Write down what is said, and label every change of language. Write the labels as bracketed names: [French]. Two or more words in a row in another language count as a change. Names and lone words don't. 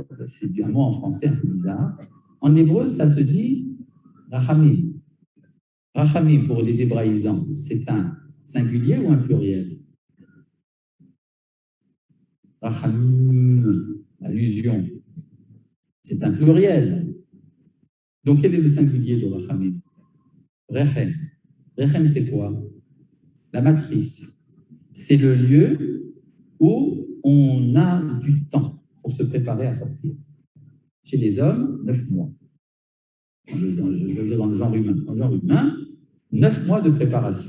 [French] C'est un mot en français un peu bizarre. En hébreu, ça se dit rachamim. Rachamim, pour les hébraïsants, c'est un singulier ou un pluriel? Rachamim, allusion. C'est un pluriel. Donc, quel est le singulier de rachamim? Rechem. Rechem, c'est quoi? La matrice. C'est le lieu où on a du temps pour se préparer à sortir. Chez les hommes, 9 mois. Je veux dire dans le genre humain. Dans le genre humain, 9 mois de préparation.